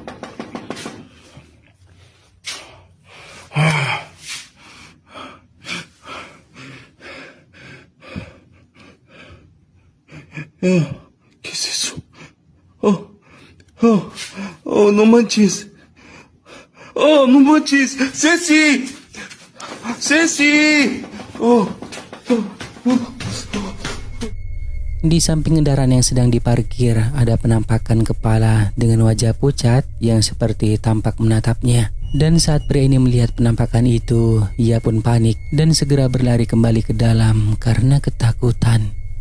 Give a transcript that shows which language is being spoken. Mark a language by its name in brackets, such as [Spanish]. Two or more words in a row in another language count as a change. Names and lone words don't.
[Spanish] ¿Qué es eso? Oh, no manches. Oh, no manches. ¡Ceci! ¡Ceci! [Indonesian] Di samping kendaraan yang sedang diparkir ada penampakan kepala dengan wajah pucat yang seperti tampak menatapnya. Dan saat pria ini melihat penampakan itu, ia pun panik dan segera berlari kembali ke dalam karena ketakutan.